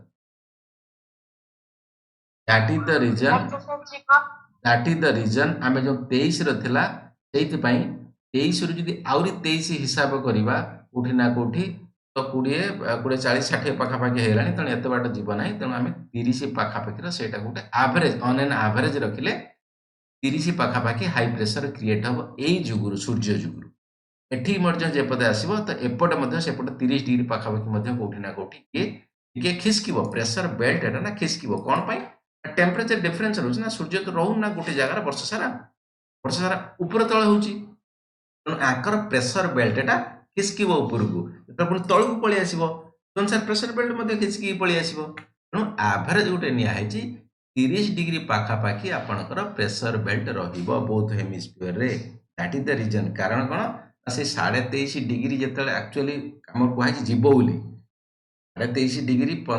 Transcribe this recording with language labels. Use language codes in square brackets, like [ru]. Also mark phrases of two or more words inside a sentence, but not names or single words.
[en] that is the reason [or] ଆମେ ଯେଉଁ 23 ର ଥିଲା ସେଇଥିପାଇଁ 23 ରୁ ଯଦି ଆହୁରି 23 ହିସାବ କରିବା କୋଉଠି ନା କୋଉଠି ତ 20 40 60 ପାଖାପାଖି ହେଇଗଲାଣି ତେଣୁ ଏତେ ବାଟ ଯିବ ନାହିଁ ତେଣୁ ଆମେ 30 ପାଖାପାଖିର ସେଇଟା ଗୋଟେ [en] average on an average [or] ରଖିଲେ 30 ପାଖାପାଖି [en] high pressure create [or] ହବ ଏଇ ଯୁଗରୁ ସୂର୍ଯ୍ୟ ଯୁଗରୁ ଏଠି ମଧ୍ୟ ଯେପଟେ ଆସିବ ତ ଏପଟେ ମଧ୍ୟ ସେପଟେ 30 ଡିଗ୍ରୀ ପାଖାପାଖି ମଧ୍ୟ କୋଉଠି ନା କୋଉଠି ଇଏ ଟିକେ ଖିସକିବ [en] pressure belt [or] ଏଟା ନା ଖିସକିବ କ'ଣ ପାଇଁ [en] temperature difference [or] रहुଛି ନା ସୂର୍ଯ୍ୟ ତ ରହୁନି ନା ଗୋଟେ ଜାଗାରେ ବର୍ଷ ସାରା ଉପର ତଳ ହେଉଛି ତେଣୁ ଆଙ୍କର [en] pressure belt [or] ଏଟା ଖିସକିବ ଉପରକୁ ଯେତେବେଳେ ପୁଣି ତଳକୁ ପଳେଇ ଆସିବ ଅନୁସାର [en] pressure belt [or] ମଧ୍ୟ ଖିସକିକି ପଳେଇ ଆସିବ ତେଣୁ ଆଭରେଜ ଗୋଟେ ନିଆ ହେଇଛି 30 ଡିଗ୍ରୀ ପାଖାପାଖି ଆପଣଙ୍କର [en] pressure belt [or] ରହିବ [en] both hemisphere that is the reason [or] କାରଣ କ'ଣ ସେ 23.5 ଡିଗ୍ରୀ ଯେତେବେଳେ ଆକ୍ଚୁଆଲି ଆମର କୁହାଯାଇଛି ଯିବ ବୋଲି 23.5 ଡିଗ୍ରୀ ପର୍ଯ୍ୟନ୍ତ